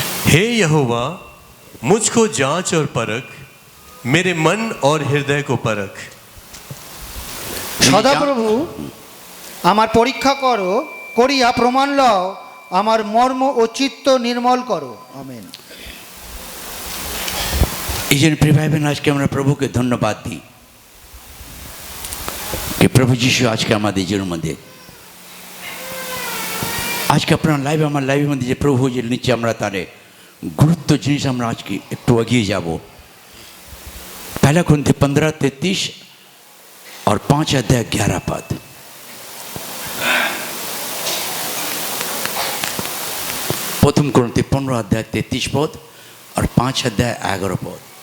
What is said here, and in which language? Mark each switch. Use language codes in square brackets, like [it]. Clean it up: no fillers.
[hi] हे यहोवा, मुझको जांच और परख, मेरे मन और हृदय को परख। [bn] সদাপ্রভু আমার পরীক্ষা করো, করিয়া প্রমাণ লও, আমার মর্ম ও চিত্ত নির্মল করো। আমেন। এই জন্য প্রিয় ভাই বোন, আজকে আমরা প্রভুকে ধন্যবাদ দিই [hi] कि प्रभु [bn] যিশু আজকে আমাদের জীবনের মধ্যে, আজকে আপনার লাইভ আমার লাইভের মধ্যে যে প্রভু যে নিচে আমরা তারে গুরুত্ব জিনিস আমরা আজকে একটু এগিয়ে যাব। [hi] पहला कुरिन्थी 15:33 और 5 अध्याय 11 पद। प्रथम कुरिन्थी 15 अध्याय 33 पद और 5 अध्याय 11 पद।